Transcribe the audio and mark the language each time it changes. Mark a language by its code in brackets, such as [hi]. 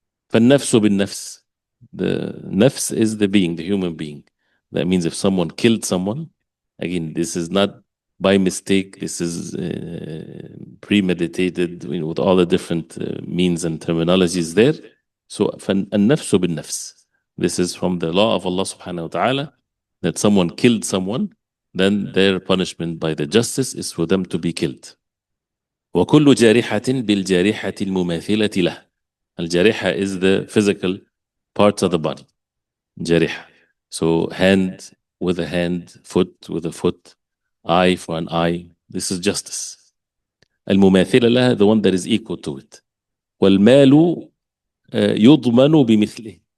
[ar] فالنفس بالنفس. [en] The nafs is the being, the human being. That means if someone killed someone, again, this is not by mistake, this is premeditated, with all the different means and terminologies there. [ar] So, النفس بالنفس. [en] This is from the law of Allah subhanahu wa ta'ala, that someone killed someone, then their punishment by the justice is for them to be killed. [ar] وكل جارحة بالجارحة المماثلة له. [en] الجارحة is the physical parts of the body. [ar] جارحة. [en] So hand with a hand, foot with a foot, eye for an eye. This is justice. [ar] المماثلة لها, [en] the one that is equal to it. [ar] والمال يضمن بمثله.